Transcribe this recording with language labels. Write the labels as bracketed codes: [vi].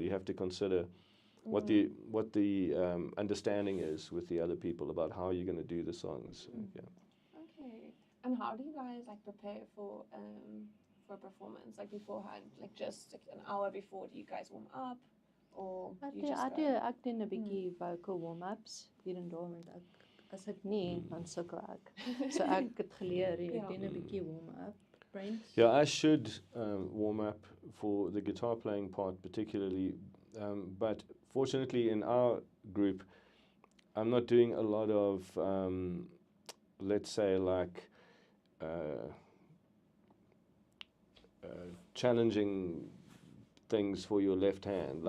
[en] You have to consider what the understanding is with the other people about how you're going to do the songs. Yeah. Okay. And how do you guys like prepare for a performance? Like beforehand, like just like an hour before, do you guys warm up? Or you just go? [af] Ek doen 'n bietjie vocal warm-ups hier en daar want as ek nie dan sukkel ek. So ek het geleer jy doen 'n bietjie warm-up. Brent? [en] Yeah, I should warm up for the guitar playing part particularly, but fortunately in our group, I'm not doing a lot of, let's say like, challenging things for your left hand.